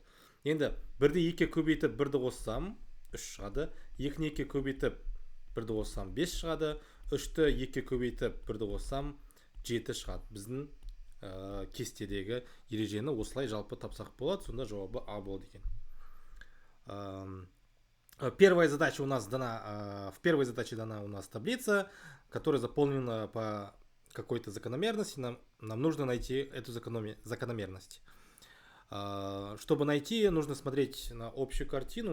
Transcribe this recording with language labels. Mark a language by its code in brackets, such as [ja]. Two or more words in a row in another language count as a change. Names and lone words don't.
[kk] Енді 1-ді 2-ке көбейтіп 1-ді қоссам 3 шығады. 2-ні 2-ке көбейтіп 1-ді қоссам 5 шығады. 3-ті 2-ке көбейтіп 1-ді қоссам 7 шығады. Біздің кестедегі ережені осылай жалпы тапсақ болады. Сонда жауабы А болады екен. [ru] Первая задача у нас дана, в первой задаче дана у нас таблица, которая заполнена по какой-то закономерности. Нам нужно найти эту закономерность. Чтобы найти, нужно смотреть на общую картину.